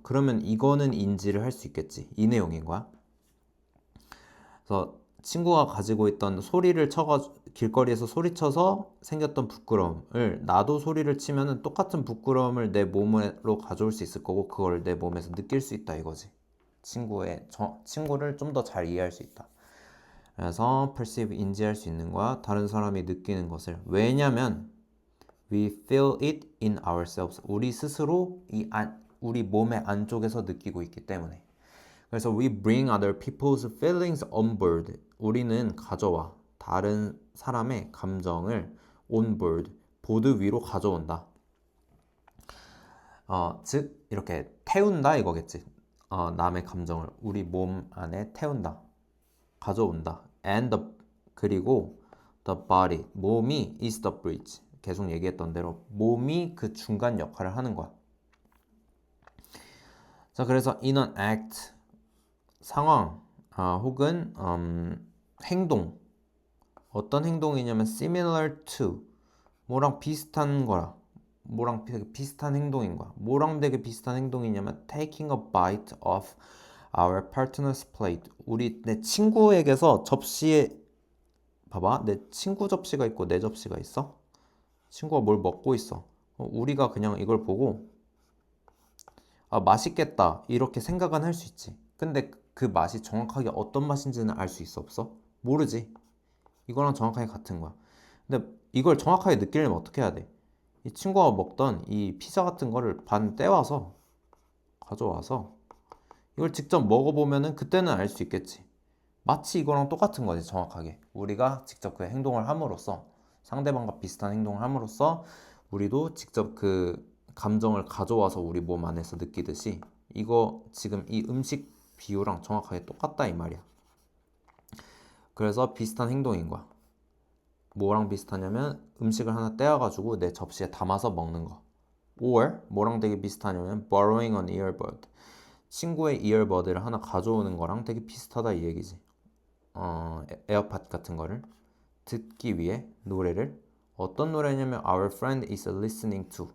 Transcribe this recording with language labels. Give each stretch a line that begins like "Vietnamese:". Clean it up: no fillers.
Korean: 그러면 이거는 인지를 할 수 있겠지. 이 내용인 거야. 그래서 친구가 가지고 있던 길거리에서 소리쳐서 생겼던 부끄러움을 나도 소리를 치면은 똑같은 부끄러움을 내 몸으로 가져올 수 있을 거고 그걸 내 몸에서 느낄 수 있다 이거지. 친구를 좀 더 잘 이해할 수 있다. 그래서
English: perceive
Korean: 인지할 수 있는 거야. 다른 사람이 느끼는 것을. 왜냐면
English: we feel it in ourselves.
Korean: 우리 스스로 우리 몸의 안쪽에서 느끼고 있기 때문에. 그래서
English: we bring other people's feelings on board.
Korean: 우리는 가져와 다른 사람의 감정을
English: on board,
Korean: 보드 위로 가져온다. 즉 이렇게 태운다 이거겠지. 남의 감정을 우리 몸 안에 태운다, 가져온다.
English: And
Korean: 그리고
English: the body,
Korean: 몸이
English: is the bridge.
Korean: 계속 얘기했던 대로 몸이 그 중간 역할을 하는 거야. 자, 그래서
English: in an act,
Korean: 상황 혹은 행동. 어떤 행동이냐면
English: similar to,
Korean: 뭐랑 비슷한 거라. 뭐랑 되게 비슷한 행동인 거야. 뭐랑 되게 비슷한 행동이냐면
English: taking a bite of our partner's plate.
Korean: 내 친구에게서 접시에 봐봐. 내 친구 접시가 있고 내 접시가 있어. 친구가 뭘 먹고 있어. 우리가 그냥 이걸 보고 맛있겠다 이렇게 생각은 할 수 있지. 근데 그 맛이 정확하게 어떤 맛인지는 알 수 있어 없어? 모르지. 이거랑 정확하게 같은 거야. 근데 이걸 정확하게 느끼려면 어떻게 해야 돼? 이 친구가 먹던 이 피자 같은 거를 반 떼와서 가져와서 이걸 직접 먹어보면은 그때는 알 수 있겠지. 마치 이거랑 똑같은 거지. 정확하게 우리가 직접 그 행동을 함으로써 상대방과 비슷한 행동을 함으로써 우리도 직접 그 감정을 가져와서 우리 몸 안에서 느끼듯이 이거 지금 이 음식 비유랑 정확하게 똑같다 이 말이야. 그래서 비슷한 행동인 거야. 뭐랑 비슷하냐면 음식을 하나 떼어가지고 내 접시에 담아서 먹는 거.
English: or
Korean: 뭐랑 되게 비슷하냐면
English: borrowing an earbud.
Korean: 친구의 이어버드를 하나 가져오는 거랑 되게 비슷하다 이 얘기지. 에어팟 같은 거를 듣기 위해 노래를 어떤 노래냐면
English: Our friend is listening to.